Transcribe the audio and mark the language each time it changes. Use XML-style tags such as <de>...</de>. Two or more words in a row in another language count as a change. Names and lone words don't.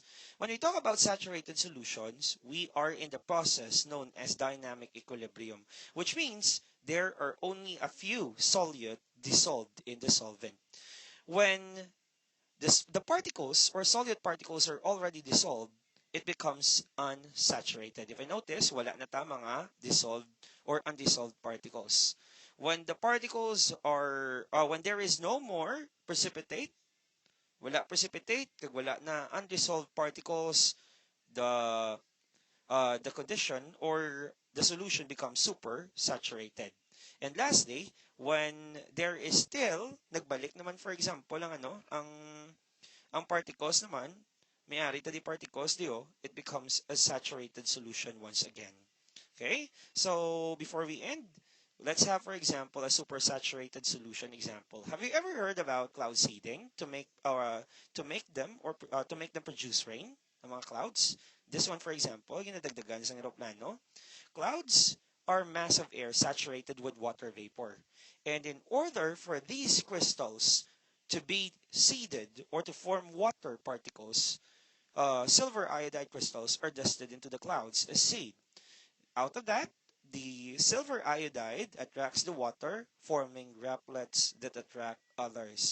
<en>When we talk about saturated solutions, we are in the process known as dynamic equilibrium, which means there are only a few solute dissolved in the solvent. When the particles or solute particles are already dissolved, it becomes unsaturated. If I notice,</en> <hil>wala na ta mga</hil> <en>dissolved or undissolved particles. When the particles are, when there is no more precipitate,</en> <hil>wala precipitate, kag wala na</hil> <en>undissolved particles, the condition or the solution becomes super saturated. And lastly, when there is still,</en> <hil>nagbalik naman</hil> <en>for example,</en> <hil>ang particles naman, may-ari</hil> <en>to the particles, it becomes a saturated solution once again. Okay? So, before we end, let's have, for example, a supersaturated solution example. Have you ever heard about cloud seeding to make them produce rain,</en> <hil>ang mga clouds?</hil> <en>This one, for example,</en> <hil>ginadagdagan sa eroplano.</hil> <en>Clouds are mass of air saturated with water vapor. And in order for these crystals to be seeded or to form water particles, silver iodide crystals are dusted into the clouds as seed. Out of that, the silver iodide attracts the water, forming droplets that attract others.</en>